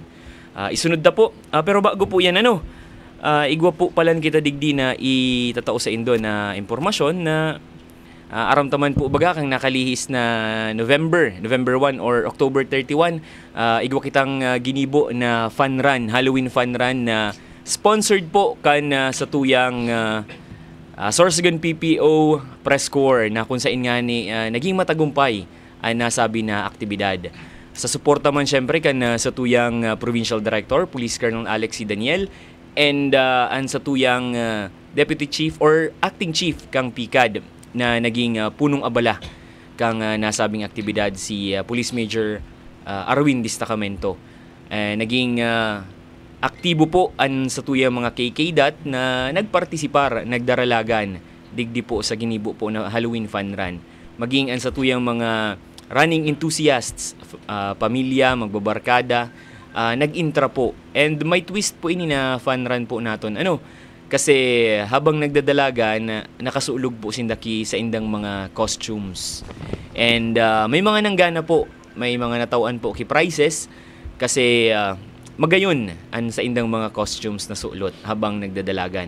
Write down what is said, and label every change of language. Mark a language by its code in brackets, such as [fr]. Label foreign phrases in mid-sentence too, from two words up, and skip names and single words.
[bik] Isunod na po, pero bago po yan igwa po palan kita digdi na itatao sa indo na impormasyon na aramtaman po baga kang nakalihis na November 1 or October 31, igwa kitang ginibo na fun run, [en] Halloween fun run [bik] na sponsored po kan sa tuyang Sorsogon PPO Press Corps na kung saan nga ni naging matagumpay ang nasabi na aktibidad. Sa suporta man syempre kan sa tuyang Provincial Director, Police Colonel Alex C. Daniel, and ang sa tuyang Deputy Chief or Acting Chief kang PICAD na naging punong abala kang nasabing aktibidad si Police Major Arwin Destacamento. Naging aktibo po ang sa tuyang mga KKDAT na nagpartisipar, nagdaralagan digdi po sa ginibo po na Halloween Fun Run. Maging ang sa tuyang mga [en] running enthusiasts, [bik] pamilya, magbabarkada, nag-intra po. And may twist po ini na fun run po naton. Kasi habang nagdadalaga nakasuulog po sindaki sa indang mga costumes. And may mga nanggana po, may mga natawaan po ki prizes kasi magayon an sa indang mga costumes na suulot habang nagdadalagan.